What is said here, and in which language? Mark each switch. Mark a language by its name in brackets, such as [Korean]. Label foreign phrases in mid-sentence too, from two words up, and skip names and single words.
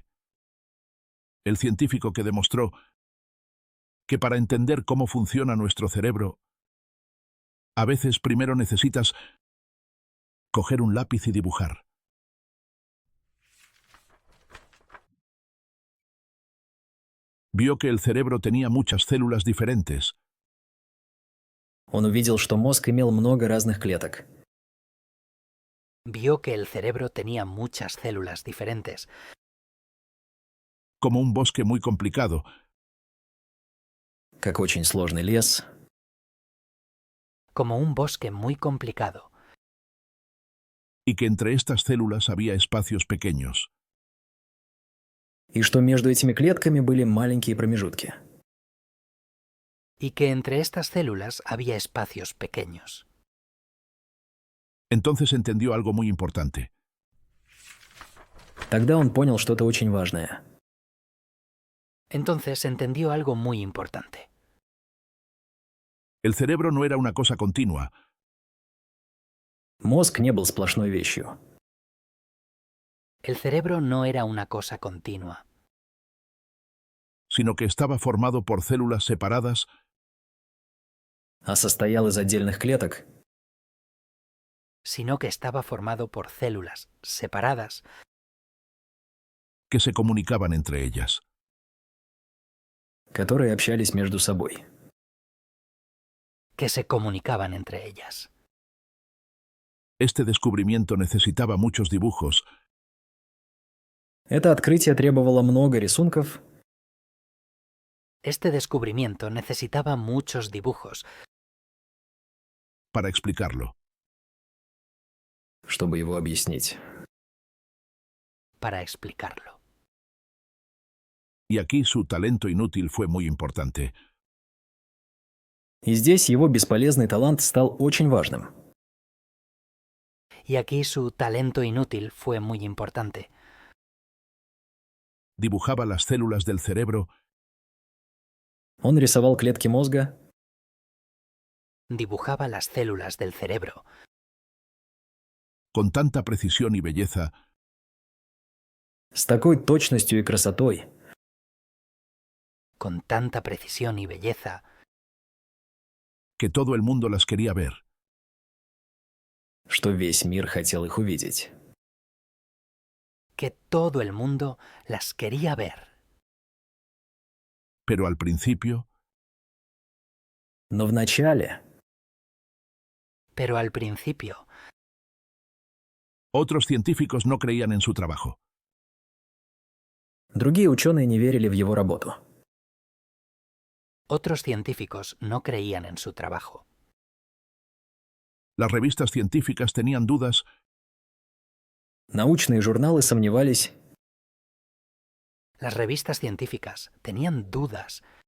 [Spanish] El científico que demostró que para entender cómo funciona nuestro cerebro, a veces primero necesitas coger un lápiz y dibujar. Vio que el cerebro tenía muchas células diferentes. [Russian] Он увидел, что мозг имел много разных клеток. [Spanish] Vio que el cerebro tenía muchas células diferentes, Como un bosque muy complicado, [Russian] Как очень сложный лес, [Spanish] como un bosque muy complicado, y que entre estas células había espacios pequeños. [Russian] и что между этими клетками были маленькие промежутки. [Spanish] y que entre estas células había espacios pequeños. Entonces entendió algo muy importante. [Russian] Тогда он понял что-то очень важное. [Spanish] Entonces entendió algo muy importante. El cerebro no era una cosa continua, [Russian] Мозг не был сплошной вещью. [Spanish] El cerebro no era una cosa continua, sino que estaba formado por células separadas [Russian] А состоял из отдельных клеток, [Spanish] sino que estaba formado por células separadas que se comunicaban entre ellas. [Russian] которые общались между собой. [Spanish] que se comunicaban entre ellas. Este descubrimiento necesitaba muchos dibujos [Russian] Это открытие требовало много рисунков, [Spanish] Este descubrimiento necesitaba muchos dibujos para explicarlo. [Russian] чтобы его объяснить. [Spanish] para explicarlo. Y aquí su talento inútil fue muy importante. [Russian] И здесь его бесполезный талант стал очень важным. [Spanish] Y aquí su talento inútil fue muy importante. Dibujaba las células del cerebro [Russian] Он рисовал клетки мозга, [Spanish] Dibujaba las células del cerebro con tanta precisión y belleza [Russian] с такой точностью и красотой, [Spanish] con tanta precisión y belleza que todo el mundo las quería ver. [Russian] что весь мир хотел их увидеть. [Spanish] que todo el mundo las quería ver. Pero al principio, [Russian] Но вначале [Spanish] Pero al principio, otros científicos no creían en su trabajo. [Russian] другие ученые не верили в его работу. [Spanish] otros científicos no creían en su trabajo. Las revistas científicas tenían dudas [Russian] Научные журналы сомневались, [Spanish] Las revistas científicas tenían dudas